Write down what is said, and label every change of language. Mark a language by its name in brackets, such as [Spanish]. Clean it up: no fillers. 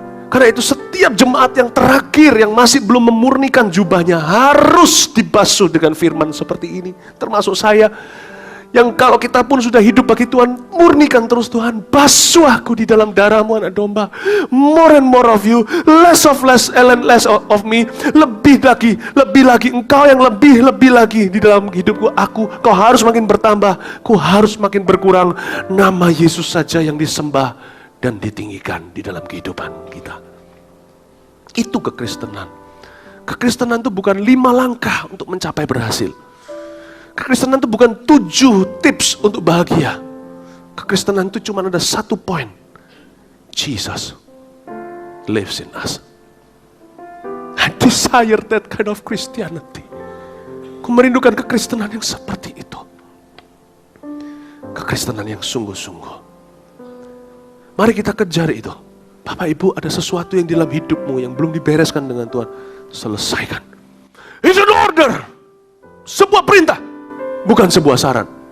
[Indonesian] Karena itu setiap jemaat yang terakhir yang masih belum memurnikan jubahnya harus dibasuh dengan firman seperti ini. Termasuk saya yang kalau kita pun sudah hidup bagi Tuhan, murnikan terus Tuhan. Basuh aku di dalam darah-Mu anak domba. [English] More and more of you, less of of me. [Indonesian] Lebih lagi engkau yang lebih lagi di dalam hidupku. Kau harus makin bertambah, ku harus makin berkurang. Nama Yesus saja yang disembah dan ditinggikan di dalam kehidupan kita. Itu kekristenan. Kekristenan itu bukan 5 langkah untuk mencapai berhasil. Kekristenan itu bukan 7 tips untuk bahagia. Kekristenan itu cuma ada 1 poin. [English] Jesus lives in us. I desire that kind of Christianity. [Indonesian] Aku merindukan kekristenan yang seperti itu. Kekristenan yang sungguh-sungguh. Mari kita kejar itu. Bapak Ibu, ada sesuatu yang di dalam hidupmu yang belum dibereskan dengan Tuhan. Selesaikan. [English] It's an order. [Indonesian] Sebuah perintah. Bukan sebuah saran.